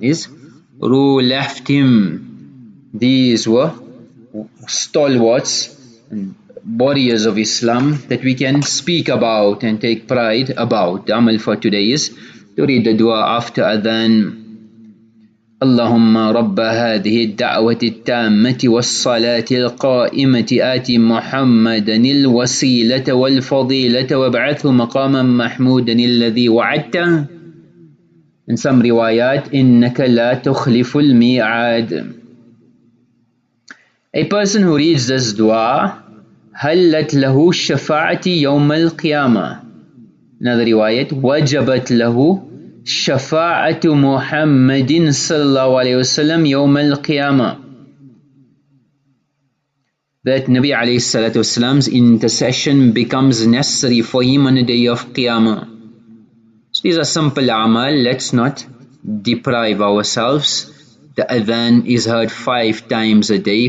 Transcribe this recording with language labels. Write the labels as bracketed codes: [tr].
[en] His ruh left him. These were stalwarts and warriors of Islam that we can speak about and take pride about. The amal for today is to read the dua after adhan. [ar] اللهم رب هذه الدعوة التامة والصلاة القائمة آت محمدا الوسيلة والفضيلة وابعثه مقاما محمودا الذي وعدته. [en] In some riwayat, [ar] إنك لا تخلف الميعاد. [en] A person who reads this dua, [ar] حلت له الشفاعة يوم القيامة. [en] Another riwayat, [ar] وجبت له شفاعة محمد صلى الله عليه وسلم يوم القيامة. [en] That Nabi alayhi salatu wasalam's intercession becomes necessary for him on the day of Qiyamah. So these are simple amal. Let's not deprive ourselves. The adhan is heard 5 times a day.